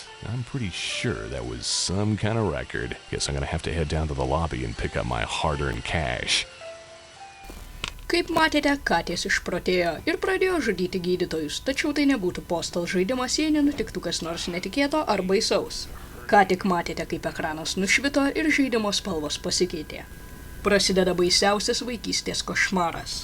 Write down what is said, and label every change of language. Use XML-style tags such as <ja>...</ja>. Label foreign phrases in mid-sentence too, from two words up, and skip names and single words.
<en>I'm pretty sure that was some kind of record. Guess I'm gonna have to head down to the lobby and pick up my hard-earned cash.</en> <lt>Kaip matėte, katės išprotėjo ir pradėjo žudyti gydytojus, tačiau tai nebūtų Postal žaidimas, jei nenutiktų kas nors netikėto ar baisaus. Ką tik matėte, kaip ekranas nušvito ir žaidimo spalvos pasikeitė. Prasideda baisiausias vaikystės košmaras.</lt>